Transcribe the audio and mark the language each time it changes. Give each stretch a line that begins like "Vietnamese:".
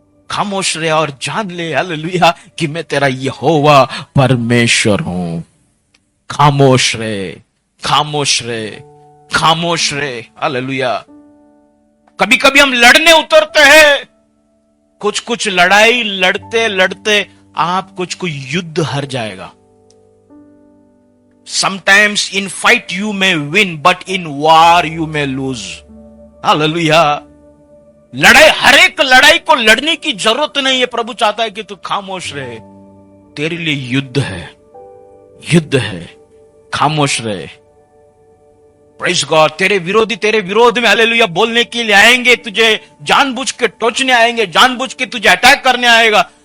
Hindi: खामोश रहे और जान ले, हालेलुया, कि मैं तेरा यहोवा परमेश्वर हूं। खामोश रहे, खामोश रहे, खामोश रहे। हालेलुया। कभी कभी हम लड़ने उतरते हैं, कुछ कुछ लड़ाई लड़ते लड़ते आप कुछ कुछ युद्ध हार जाएगा।
English: Sometimes in fight you may win, but in war you may lose.
Hindi: Hallelujah. लड़ाई, हर एक लड़ाई को लड़ने की जरूरत नहीं है। प्रभु चाहता है कि तू खामोश रहे, तेरे लिए युद्ध है, युद्ध है, खामोश रहे। Praise God. तेरे विरोधी तेरे विरोध में हालेलुया बोलने के लिए आएंगे, तुझे जानबूझ के टोचने आएंगे, जानबूझ के तुझे अटैक करने आएगा।